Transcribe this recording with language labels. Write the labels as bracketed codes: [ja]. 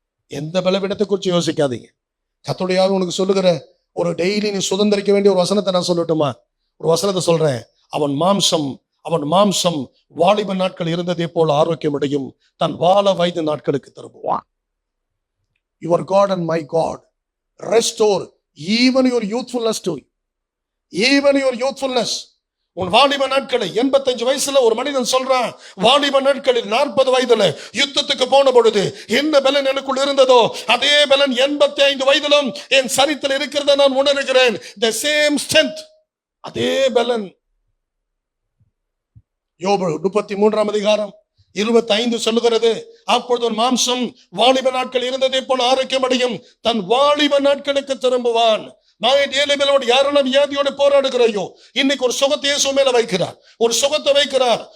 [ta] எந்த பலவீனத்தை குறித்து யோசிக்காதீங்க. கர்த்தருடைய ஆவி உனக்கு சொல்லுகிற ஒரு டெய்லி நீ சுதந்திரிக்க வேண்டிய ஒரு வசனத்தை நான் சொல்லட்டுமா? ஒரு வசனத்தை சொல்றேன். அவன் மாம்சம் வாலிப நாட்கள் இருந்ததே போல ஆரோக்கியம் அடையும், தன் வாழ வயது நாட்களுக்கு திரும்புவான். [en] Your God and my God restore even your youthfulness to you. Even your youthfulness, [ta] உன் வாலிப நாட்களை 85 வயசுல ஒரு மனிதன் சொல்றான், வாலிப நாட்களில் 40 வயதுல யுத்தத்துக்கு போன பொழுது என்ன பலன் எனக்குள் இருந்ததோ அதே பலன் 85 வயதிலும் என் சரீரத்தில் இருக்கிறத நான் உணர்கிறேன். [en] the same strength, [ta] அதே பலன். யோபு 33ஆம் அதிகாரம் 25 சொல்லுகிறது, அப்பொழுது ஒரு மாம்சம் வாலிப நாட்கள் இருந்ததை போல ஆரோக்கியம் அடையும், தன் வாலிப நாட்களுக்கு திரும்புவான். யாரெல்லாம் வியாதியோட போராடுகிறாயோ, இன்னைக்கு ஒரு சுகத்தை இயேசு மேல வைக்கிறார், ஒரு சுகத்தை வைக்கிறார்.